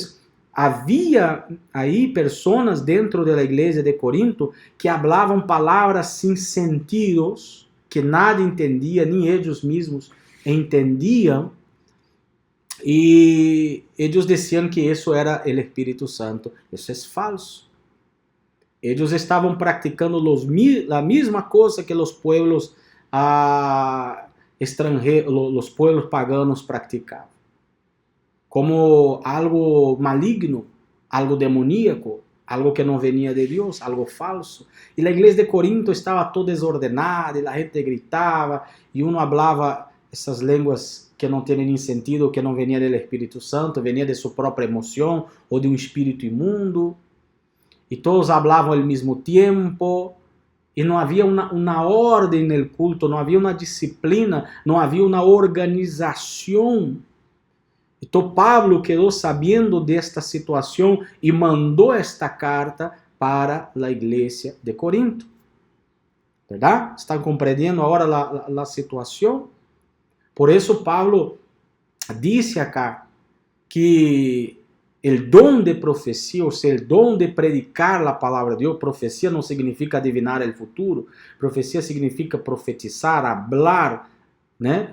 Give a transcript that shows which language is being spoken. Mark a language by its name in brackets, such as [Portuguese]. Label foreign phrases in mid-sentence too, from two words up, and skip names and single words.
[Portuguese] Então, havia aí pessoas dentro da igreja de Corinto que falavam palavras sem sentidos, que nadie entendia, nem eles mesmos entendiam, e eles diziam que isso era o Espírito Santo. Isso é falso. Eles estavam praticando a mesma coisa que os [Spanish] pueblos extranjeros, [Portuguese] os [Spanish] pueblos paganos [Portuguese] praticavam, como algo maligno, algo demoníaco, algo que não venia de Deus, algo falso. E a igreja de Corinto estava toda desordenada, e a gente gritava, e uno falava essas línguas que não têm nem sentido, que não venia do Espírito Santo, venia de sua própria emoção ou de um espírito imundo. E todos falavam ao mesmo tempo, e não havia uma ordem no culto, não havia uma disciplina, não havia uma organização. Então Pablo quedou sabendo desta situação e mandou esta carta para a igreja de Corinto. ¿Verdad? ¿Están compreendendo agora a situação? Por isso Pablo disse acá que o dom de profecia, ou seja, o dom de predicar a palavra de Deus, profecia não significa adivinar o futuro, profecia significa profetizar, hablar, né?